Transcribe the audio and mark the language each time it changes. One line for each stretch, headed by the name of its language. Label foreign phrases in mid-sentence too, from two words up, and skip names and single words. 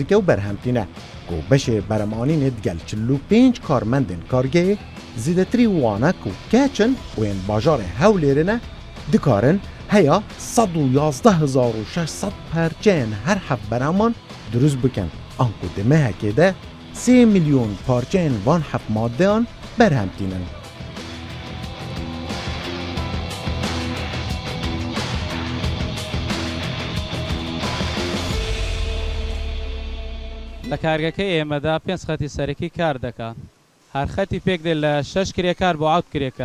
Kurdish: dike û berhemtîne ku beşê beremanînê digel 45 karmendên kargehê zêdetirî wane ku keçin û yên bajarê Hewlêrê ne dikarin heya 111,600 parçeyên her heft bereman durust bikin an ku di mehekê de 3 milyon parçeyên van heft maddeyan berhemtînin.
Central Kurdish: لە کارگەکەی ئێمەدا 5 خەتی سەرەکی کار دەکات. هەر خەتی پێک دێت لە 6 کرێکار بۆ 7 کرێکار.